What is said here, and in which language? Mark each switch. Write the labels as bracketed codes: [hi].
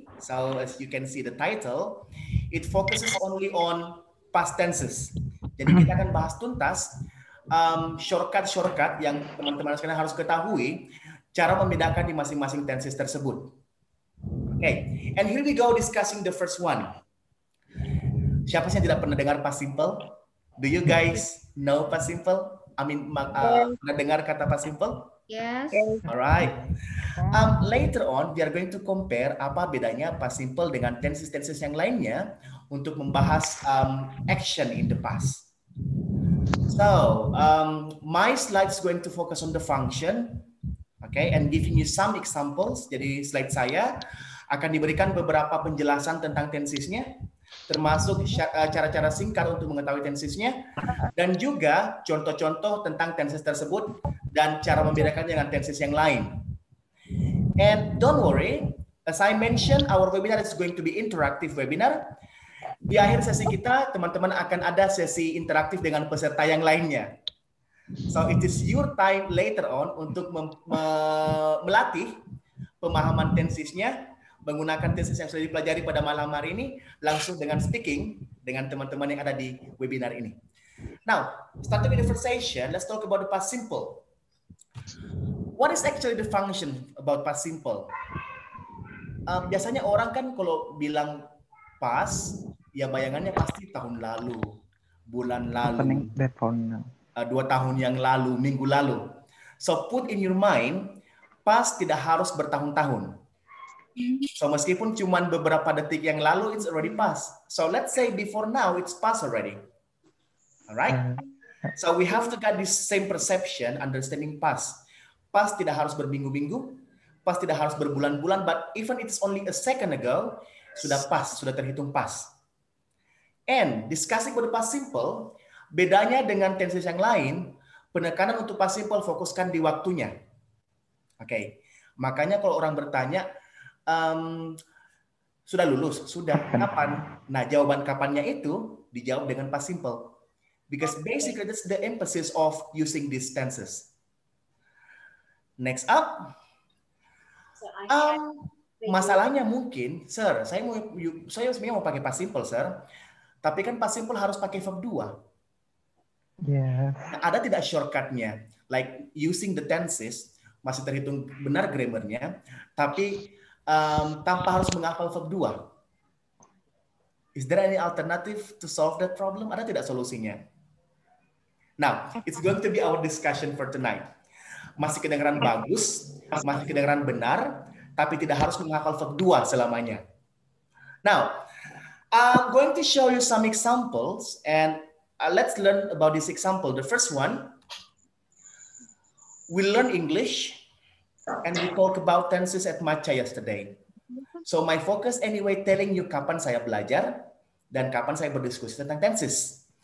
[en] So as you can see the title, it focuses only on past tenses. [id] Jadi kita akan bahas tuntas shortcut yang teman-teman sekalian harus ketahui cara membedakan di masing-masing tenses tersebut. [en] Okay, and here we go discussing the first one. [id] Siapa sih yang tidak pernah dengar past simple? [en] Do you guys know past simple? I mean, [id] pernah dengar kata past simple? [en] Yes. Alright. Later on, we are going to compare [id] apa bedanya past simple dengan tenses-tenses yang lainnya untuk membahas [en] action in the past. So, my slide is going to focus on the function, okay, and giving you some examples. [id] Jadi slide saya akan diberikan beberapa penjelasan tentang tensesnya, termasuk cara-cara singkat untuk mengetahui tensesnya, dan juga contoh-contoh tentang tenses tersebut dan cara membedakannya dengan tenses yang lain. [en] And don't worry, as I mentioned, our webinar is going to be interactive webinar. [id] Di akhir sesi kita, teman-teman akan ada sesi interaktif dengan peserta yang lainnya. [en] So it is your time later on [id] untuk melatih pemahaman tensesnya, menggunakan tenses yang sudah dipelajari pada malam hari ini langsung dengan speaking dengan teman-teman yang ada di webinar ini. [en] Now, starting with the first session, let's talk about the past simple. What is actually the function about past simple? [id] Biasanya orang kan kalau bilang past, ya bayangannya pasti tahun lalu, bulan lalu, 2 tahun yang lalu, minggu lalu. [en] So put in your mind, past [id] tidak harus bertahun-tahun. So meskipun cuma beberapa detik yang lalu, [en] it's already past. So let's say before now, it's past already. Alright? So we have to get this same perception, understanding past. [id] Past tidak harus berminggu-minggu, past tidak harus berbulan-bulan, [en] but even it's only a second ago, [id] sudah past, sudah terhitung past. [en] And discussing about the past simple, [id] bedanya dengan tenses yang lain, penekanan untuk past simple fokuskan di waktunya. Oke, makanya kalau orang bertanya, sudah lulus, sudah kapan? Nah, jawaban kapannya itu dijawab dengan past simple. [en] Because basically that's the emphasis of using these tenses. Next up, [id] masalahnya mungkin, sir, saya sebenarnya mau pakai past simple, sir. Tapi kan past simple harus pakai verb 2. [en] Yes. [id] Nah, ada tidak shortcutnya? [en] Like using the tenses, [id] masih terhitung benar grammarnya, tapi tanpa harus menghafal verb 2. [en] Is there any alternative to solve that problem? [id] Ada tidak solusinya? [en] Now, it's going to be our discussion for tonight. [id] Masih kedengaran bagus, masih kedengaran benar, tapi tidak harus menghafal verb 2 selamanya. [en] Now, I'm going to show you some examples, and let's learn about this example. The first one, we learn English, and we talk about tenses at Matcha yesterday. So my focus anyway telling you [id] kapan saya belajar dan kapan saya berdiskusi tentang tenses.